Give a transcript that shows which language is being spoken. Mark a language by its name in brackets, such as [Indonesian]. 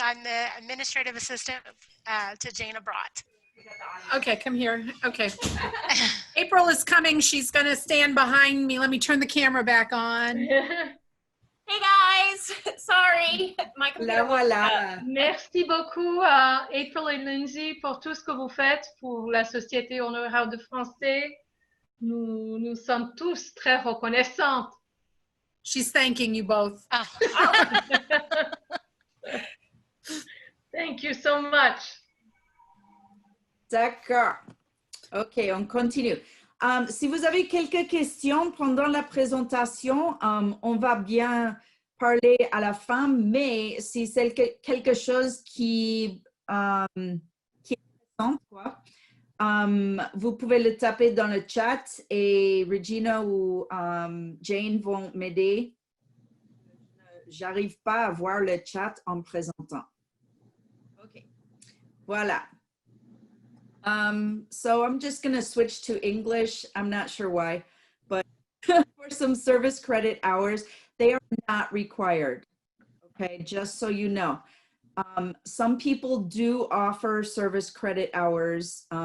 [English] I'm the administrative assistant to Jana Brott. Okay, come here. Okay. April is coming. She's going to stand behind me. Let me turn the camera back on. Hey guys, sorry, my computer. [French] La voilà. Merci beaucoup à April et Lindsay pour tout ce que vous faites pour la Société Honoraire de Français. Nous sommes tous très reconnaissantes. [English] She's thanking you both. Oh. Thank you so much. [French] D'accord. OK, on continue. Si vous avez quelques questions pendant la présentation, on va bien parler à la fin, mais si c'est quelque chose qui est intéressant, quoi, vous pouvez le taper dans le chat et Regina ou Jane vont m'aider. J'arrive pas à voir le chat en présentant. OK. Voilà. [English] So I'm just going to switch to English. I'm not sure why, but for some service credit hours, they are not required. Okay, just so you know. Some people do offer service credit hours.